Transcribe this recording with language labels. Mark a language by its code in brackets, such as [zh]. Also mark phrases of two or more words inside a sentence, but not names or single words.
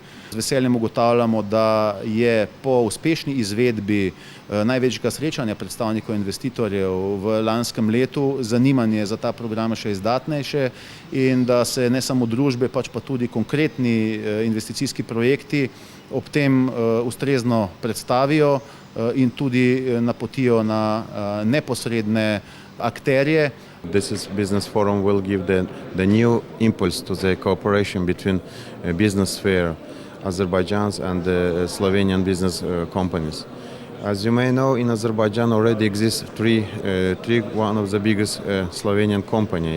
[sl] Z veseljem ugotavljamo, da je po uspešni izvedbi največjega srečanja predstavnikov investitorjev v lanskem letu zanimanje za ta program še izdatnejše in da se ne samo družbe, pač pa tudi konkretni investicijski projekti ob tem ustrezno predstavijo in tudi napotijo na neposredne akterje. [en] This business forum will give the new impulse to the cooperation between business sphere, Azerbaijan and the Slovenian business companies. As you may know, in Azerbaijan already exists one of the biggest Slovenian company.